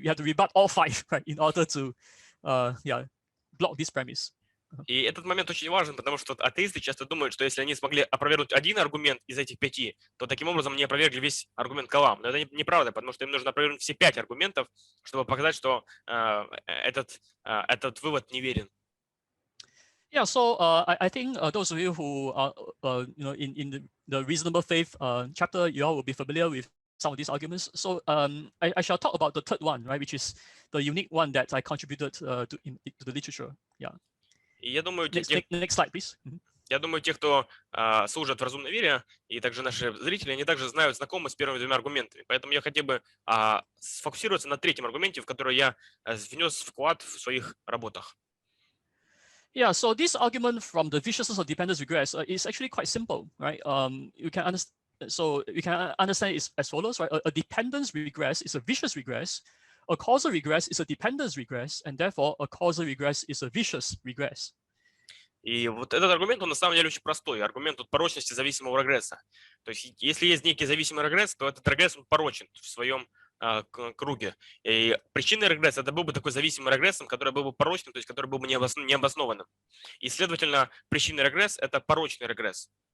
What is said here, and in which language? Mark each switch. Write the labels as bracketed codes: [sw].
[en] You have to rebut all 5, right, in order to block this premise. [ru] И этот момент очень важен, потому что атеисты часто думают, что если они смогли опровергнуть один аргумент из этих 5, то таким образом они опровергли весь аргумент Калам. Но это неправда, потому что им нужно опровергнуть все 5 аргументов, чтобы показать, что этот вывод неверен. [en] Yeah, so I think those of you who are in the reasonable faith chapter, you all will be familiar with some of these arguments. So I shall talk about the third one, right, which is the unique one that I contributed to the literature. Yeah. [ru] И я думаю, [en] next slide, please. [ru] Я думаю, те, кто служат в разумной вере, и также наши зрители, они также знакомы с первыми 2 аргументами. Поэтому я хотел бы сфокусироваться на 3-м аргументе, в который я внес вклад в своих работах. [en] Yeah, so this argument from the viciousness of dependence regress is actually quite simple, right? You can understand. So you can understand it as follows, right? A dependence regress is a vicious regress. A causal regress is a dependence regress, and therefore a causal regress is a vicious regress. [ru] И вот этот аргумент, он на самом деле очень простой. Аргумент порочности зависимого регресса. То есть если есть некий зависимый регресс, то этот регресс он порочен в своем круге. И причинный регресс это был бы такой зависимый регрессом, который был бы порочным, то есть который был бы необоснованным. И, следовательно, причинный регресс это порочный регресс.